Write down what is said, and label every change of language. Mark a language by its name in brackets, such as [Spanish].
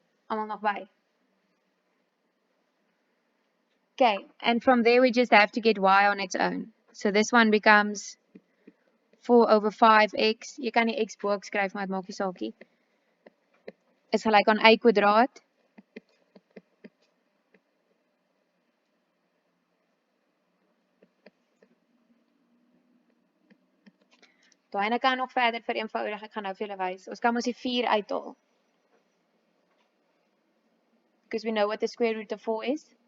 [Afrikaans] Almal nog by. [English] Okay, and from there we just have to get y on its own. So this one becomes 4 over 5x. [Afrikaans] Jy kan die x bo skryf, maar dit maak nie saakie. Is gelyk aan y kwadraat. Daai kan nog verder vereenvoudig. Ek gaan nou vir julle wys. Ons kan mos die 4 uithaal. [English] Because we know what the square root of 4 is.